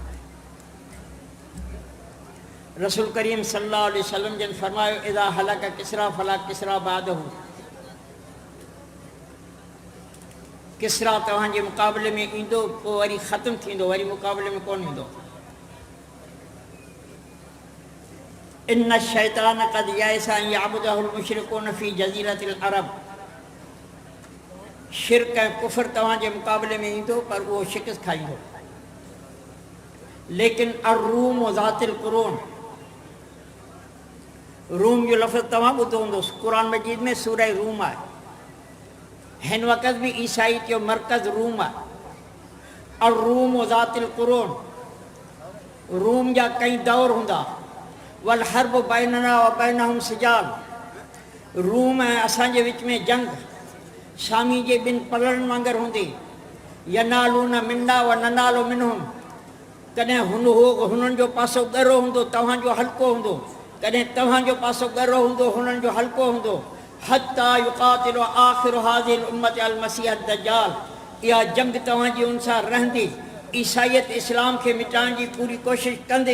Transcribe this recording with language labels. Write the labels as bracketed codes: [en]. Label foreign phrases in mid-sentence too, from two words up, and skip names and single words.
[sd] रसूल करीम [ar] صلى الله عليه وسلم [sd] जन फरमायो, [ar] إذا هلك كسرى فلا كسرى بعده. [sd] किसरा तव्हांजे मुक़ाबले में ईंदो, पोइ वरी ख़त्म थींदो, वरी मुक़ाबले में कोन ईंदो। [ar] إن الشيطان قد يئس أن يعبده المشركون في جزيرة العرب. [sd] शिरक ऐं कुफ़र तव्हांजे मुक़ाबले में ईंदो, पर उहो शिकस्त खाईंदो। लेकिन [ar] الروم ذات القرون, [sd] रूम जो लफ़्ज़ तव्हां ॿुधो हूंदो, क़ुरान मजीद में सूरह रूम आहे। हिन वक़्त भी ईसाई जो मरकज़ रूम आहे। [ar] الروم ذات القرون, [sd] रूम जा कई दौर हूंदा। [ar] والحرب بيننا وبينهم سجال, [sd] रूम ऐं असांजे विच में जंग शामी जे ॿिनि पलड़नि वांगुरु हूंदी। [ar] ينالون منا وننال منهم, [sd] कॾहिं हुननि जो पासो ॻरो हूंदो, तव्हांजो हल्को हूंदो, कॾहिं तव्हांजो पासो ॻरो हूंदो, हुननि जो हल्को हूंदो। [ar] حتى يقاتل آخر هذه الأمة المسيح الدجال, [sd] इहा जंग तव्हांजी उन सां रहंदी। ईसाईयत इस्लाम खे मिटाइण जी पूरी कोशिशि कंदी।